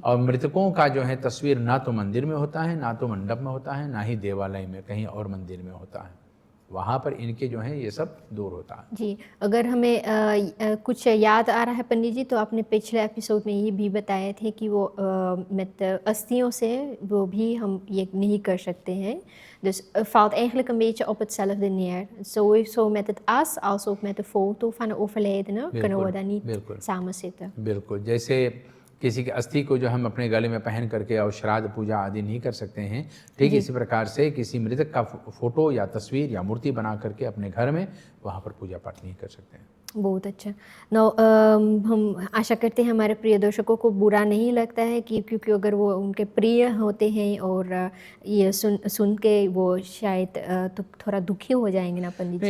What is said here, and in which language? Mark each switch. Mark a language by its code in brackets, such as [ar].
[hi] और मृतकों का जो है तस्वीर ना तो मंदिर में होता है, ना तो मंडप में होता है, ना ही देवालय में कहीं और मंदिर में होता है। वहाँ पर इनके जो है ये सब दूर होता है। जी। अगर हमें कुछ याद आ रहा है पंडित जी, तो आपने पिछले एपिसोड में ये भी बताए थे कि वो अस्थियों से वो भी हम ये नहीं कर सकते हैं. [nl] Dus valt eigenlijk een beetje op hetzelfde neer. Sowieso met het as als ook met de foto van de overledene kunnen we dan niet samen zitten. [hi] बिल्कुल, जैसे किसी के अस्थि को जो हम अपने गले में पहन करके और श्राद्ध पूजा आदि नहीं कर सकते हैं, ठीक इसी प्रकार से किसी मृतक का फोटो या तस्वीर या मूर्ति बना करके अपने घर में वहाँ पर पूजा पाठ नहीं कर सकते हैं. बहुत अच्छा. हम आशा करते हैं हमारे प्रिय दर्शकों को बुरा नहीं लगता है कि क्योंकि अगर वो उनके प्रिय होते हैं और ये सुन के वो शायद तो थोड़ा दुखी हो जाएंगे ना पंडित जी.